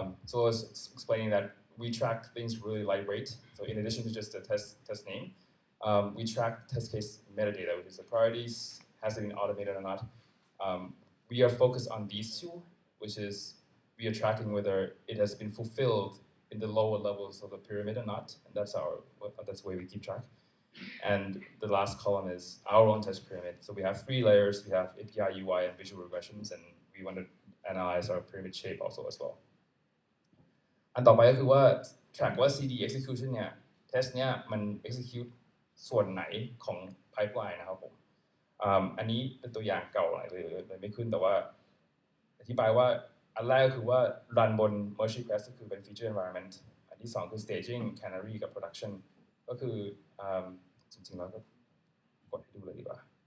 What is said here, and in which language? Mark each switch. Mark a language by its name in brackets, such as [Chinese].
[English] so I was explaining that we track things really lightweight so in addition to just the test name we track test case metadata which is the priorities has it been automated or not we are focused on these two which is we are tracking whether it has been fulfilled in the lower levels of the pyramid or not, and that's the way we keep track. And the last column is our own test pyramid. So we have 3 layers. We have API, UI, and visual regressions, and we want to analyze our pyramid shape also as well. [Thai] อันต่อไปก็คือว่า track ว่า CD execution เนี่ย test เนี่ยมัน execute ส่วนไหนของ pipeline นะครับผมอันนี้เป็นตัวอย่างเก่าหน่อยเลยไม่ขึ้นแต่ว่าอธิบายว่าอันแรกก็คือว่า run บน merge request ก็คือเป็น feature environment อันที่2คือ staging canary กับ production ก็คือจริงๆแล้วก็กดให้ดูเลยดีกว่า